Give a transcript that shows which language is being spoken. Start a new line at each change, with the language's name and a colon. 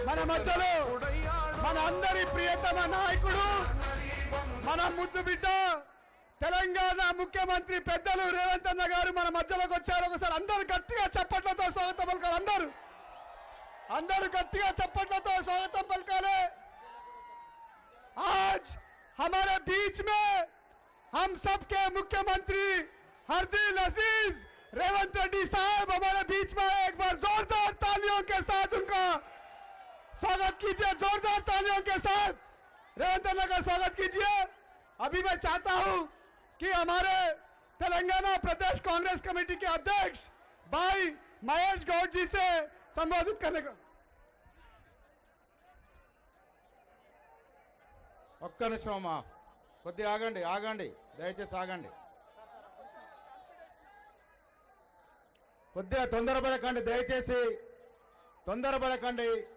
Telugu: మన మధ్యలో మన అందరి ప్రియతమ నాయకుడు మన ముద్దు బిడ్డ తెలంగాణ ముఖ్యమంత్రి పెద్దలు రేవంత్ అన్న గారు మన మధ్యలోకి వచ్చారు. ఒకసారి అందరూ గట్టిగా చప్పట్లతో స్వాగతం పలకాలి. అందరూ గట్టిగా చప్పట్లతో स्वागतम पलकाले।
Hindi: आज हमारे बीच में हम सबके मुख्यमंत्री हरदिल अजीज रेवंत रेड्डी साहब हमारे बीच में एक बार जोरदार तालियों के साथ उनका स्वागत कीजिए। जोरदार तालियों के साथ रेवंत अन्न का स्वागत कीजिए। अभी मैं चाहता हूं कि हमारे तेलंगाना प्रदेश कांग्रेस कमेटी के अध्यक्ष भाई महेश गौड़ जी से संबोधित करने का।
Telugu: ఒక్క నిమిషమా, కొద్దిగా ఆగండి, దయచేసి ఆగండి. కొద్దిగా తొందరపడకండి, దయచేసి తొందరపడకండి.